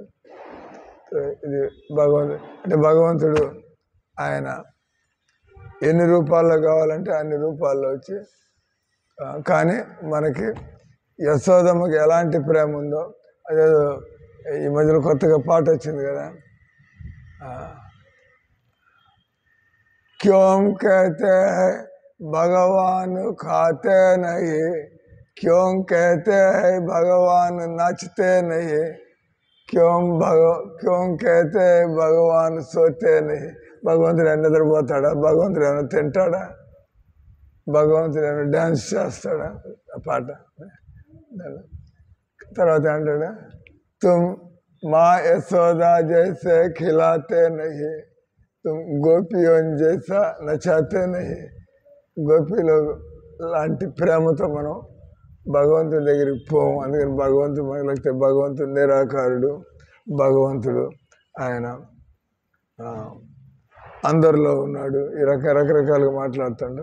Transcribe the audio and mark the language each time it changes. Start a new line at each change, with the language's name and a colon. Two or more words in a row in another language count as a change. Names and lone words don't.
Telugu: ఇది భగవంతుడు ఆయన ఎన్ని రూపాల్లో కావాలంటే అన్ని రూపాల్లో వచ్చి, కానీ మనకి యశోదమ్మకి ఎలాంటి ప్రేమ ఉందో, అదేదో ఈ మధ్యలో కొత్తగా పాట వచ్చింది కదా,
Hindi: క్యోం कहते हैं भगवान खाते नहीं, क्यों कहते हैं भगवान नाचते नहीं, क्यों कहते हैं भगवान सोते नहीं.
Telugu: భగవంతుడు ఏమైనా నిద్రపోతాడా? భగవంతుడు ఏమైనా తింటాడా? భగవంతుడు ఏమైనా డ్యాన్స్ చేస్తాడా? ఆ పాట తర్వాత అంటాడా,
Hindi: तुम माँ यशोदा जैसे खिलाते नहीं, तुम गोपियों जैसा नचाते नहीं.
Telugu: గోపిలో లాంటి ప్రేమతో మనం భగవంతుడి దగ్గరికి పోము. అందుకని భగవంతుడు మనకి భగవంతుడు నిరాకారుడు. భగవంతుడు ఆయన అందరిలో ఉన్నాడు. ఈ రకరకాలుగా మాట్లాడుతాడు.